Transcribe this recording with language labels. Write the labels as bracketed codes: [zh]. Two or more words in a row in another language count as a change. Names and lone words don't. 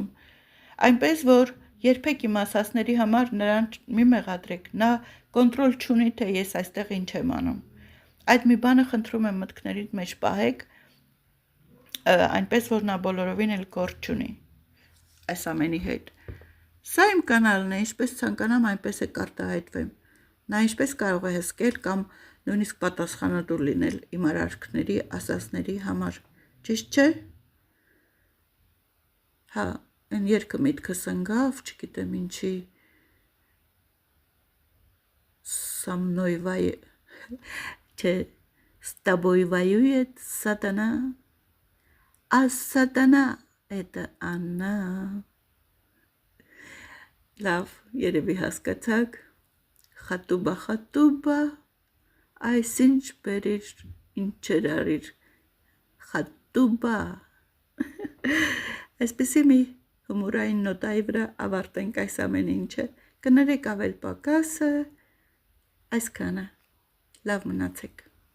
[hy] Այնպես որ երբեք իմ ասածների համար նրան մի մեղադրեք, նա կոնտրոլ չունի, թե ես այստեղ ինչ եմ անում։ Այդ մի բանը խնդրում եմ մտքներիդ մեջ պահեք, այնպես որ նա բոլորովին էլ գործ չունի այս ամենի հետ։ Սա իմ կանալն է, ինչպես ցանկանամ, այնպես է կարտահայտվեմ։ Նա ինչպես կարող է հսկել կամ նույնիսկ պատասխանատու լինել իմ արարքների, ասածների համար, ճիշտ չէ։ Հա, այն երգը միտքս ընկավ, չգիտեմ ինչի։ [ru] Со мной չէ, с тобой воюет сатана, а сатана это она։ [hy] Լավ, երևի հասկացաք։ Խատուբա, այսինչ բերիր, ինչեր արիր։ Խատուբա։ Այսպեսի մի հումորային նոտայի վրա ավարտենք այս ամեն ինչը։ Կներեք ավել պակասը, այսքանը։ Լավ մնացեք։